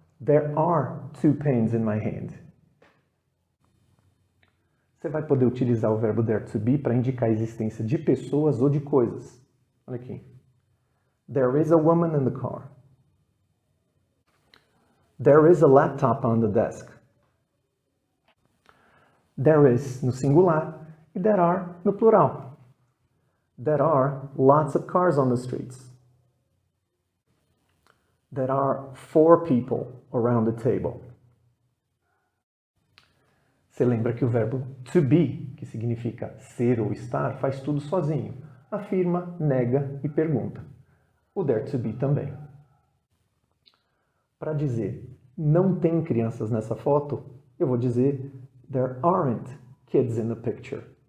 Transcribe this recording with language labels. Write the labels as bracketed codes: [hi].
[en] There are 2 pens in my hand. [pt] Você vai poder utilizar o verbo there to be para indicar a existência de pessoas ou de coisas. Olha aqui. [en] There is a woman in the car. There is a laptop on the desk. There is no singular e there are no plural. There are lots of cars on the streets. There are 4 people around the table. [pt] Você lembra que o verbo to be, que significa ser ou estar, faz tudo sozinho. Afirma, nega e pergunta. O there to be também. Para dizer não tem crianças nessa foto, eu vou dizer [en] there aren't kids in the picture.